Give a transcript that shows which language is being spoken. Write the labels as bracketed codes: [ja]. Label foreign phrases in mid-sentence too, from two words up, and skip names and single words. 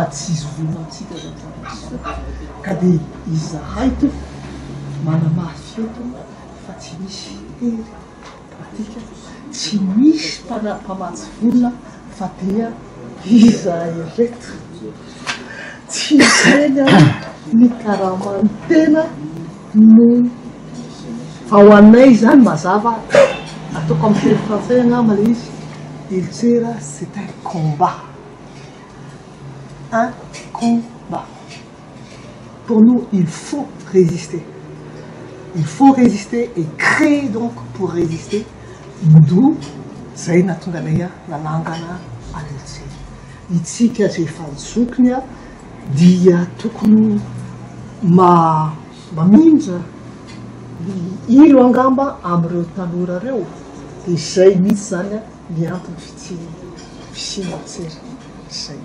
[mg] tsy izy volona antsika zany ka dia izahay to manamafy eto fa tsy misy hery pratika tsy misy mpamatsy volona fa dia izahay reto tsy tena ny karamany tena no fa ho anay zany mazava ataoko amin'ny [fr] teny français [mg] angamba le izy Ilcera, [fr] c'est un combat. Un combat. Pour nous, il faut résister. Il faut résister et créer donc pour résister. [mg] D'où zay natonga anay nanangana an'Ilcera. Itsika rehefa nizokiny a dia tokony mamindra ny ilo angamba amin'ireo tanora reo dia izay mihitsy zany a ny antony fisiana Ilcera izay.